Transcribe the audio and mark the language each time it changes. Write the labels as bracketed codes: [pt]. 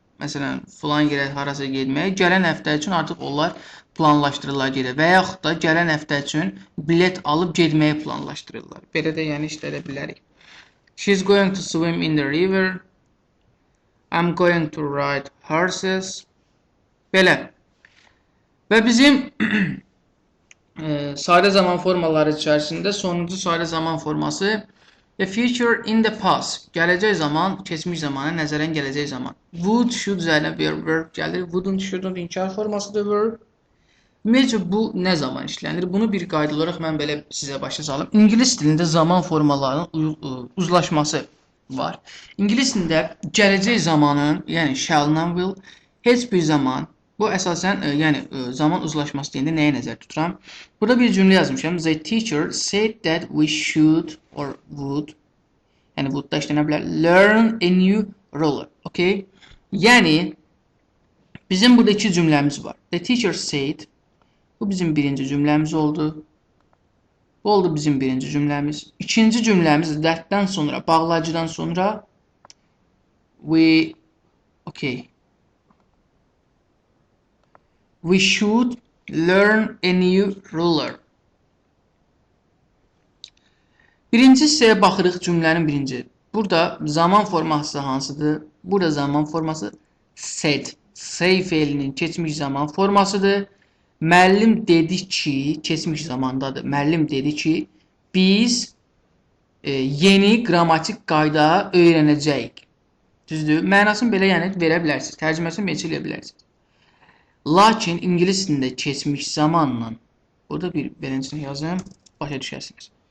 [az] Məsələn, filan yerə harasa getməyə. Gələn həftə üçün artıq onlar planlaşdırırlar gedir və yaxud da gələn həftə üçün bilet alıb getməyi planlaşdırırlar. Belə də yəni işlədə bilərik. [en] She's going to swim in the river. I'm going to ride horses. Belə. [az] Və bizim sadə zaman formaları içərisində sonuncu sadə zaman forması [en] the future in the past. [az] Gələcək zaman, keçmiş zamana nəzərən gələcək zaman. Would, should üzərinə bir verb gəlir. Wouldn't, shouldn't inkar formasıdır verb. Ümumiyyətcə bu nə zaman işlənir? Bunu bir qayda olaraq mən belə sizə başa salım. İngilis dilində zaman formalarının uzlaşması var. İngilis dilində gələcək zamanın, yəni shall-dan will heç bir zaman, bu əsasən yəni zaman uzlaşması deyəndə nəyə nəzər tuturam? Burada bir cümlə yazmışam. [en] The teacher said that we should or would, [az] yəni would da işlənə bilər, [en] learn a new ruler. Okay? [az] Yəni bizim burada iki cümləmiz var. [en] The teacher said, [az] bu bizim birinci cümləmiz oldu. Bu oldu bizim birinci cümləmiz. İkinci cümləmiz that'dən sonra, bağlacıdan sonra [en] we should learn a new ruler. [az] Birinci hissəyə baxırıq cümlənin birinci. Burada zaman forması hansıdır? Burada zaman forması said. Say fe'linin keçmiş zaman formasıdır. Müəllim dedi ki, keçmiş zamandadır. Müəllim dedi ki, biz yeni qrammatik qayda öyrənəcəyik. Düzdür? Mənasını belə yəni verə bilərsiniz. Tərcüməsini belə eləyə bilərsiniz. Lakin ingilis dilində keçmiş zamanla, burada bir birincisini yazım, başa düşərsiniz.